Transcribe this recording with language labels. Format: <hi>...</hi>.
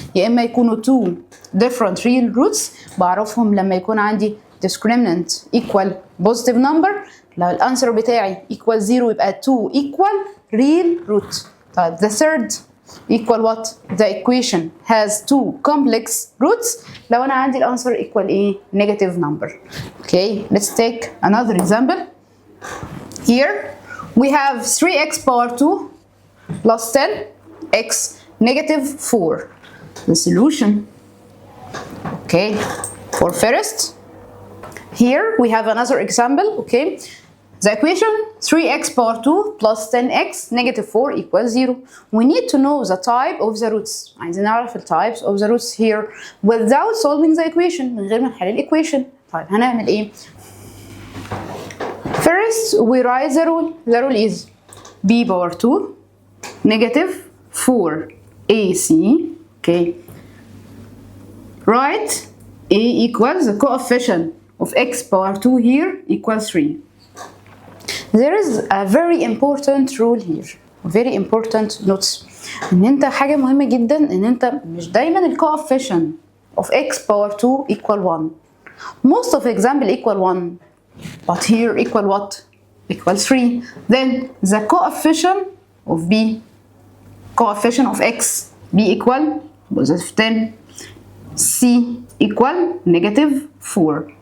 <ar>يا إما يكونوا</ar> <en>2 different real roots</en> <ar>بعرفهم لما يكون عندي</ar> <en>discriminant equal positive number.</en> <ar>لو الانسر بتاعي</ar> <en>equal 0 يبقى 2 equal real root. طيب the third equal what? The equation has 2 complex roots.</en> <ar>لو أنا عندي الانسر equal ايه؟</ar> <en>negative number. Okay, let's take another example. Here we have 3x power 2 plus 10x negative 4. The solution. Okay, for first here we have another example. Okay, the equation 3x power 2 plus 10x negative 4 equals 0. We need to know the type of the roots.</en> <ar>عايزين نعرف</ar> <en>the types of the roots here without solving the equation.</en> <ar>من غير ما نحل equation. طيب هنعمل ايه؟</ar> <en>First we write the rule. The rule is b power 2 negative 4ac. Okay, write a equals the coefficient of x power 2 here equals 3. There is a very important rule here, very important notes.</en> <ar>ان انت حاجة مهمة جدا ان انت مش دايما ال</ar> <en>coefficient of x power 2 equal 1. Most of example equal 1, but here equal what? Equal 3. Then the coefficient of b, coefficient of x, b equal positive 10, c equal negative 4.</en>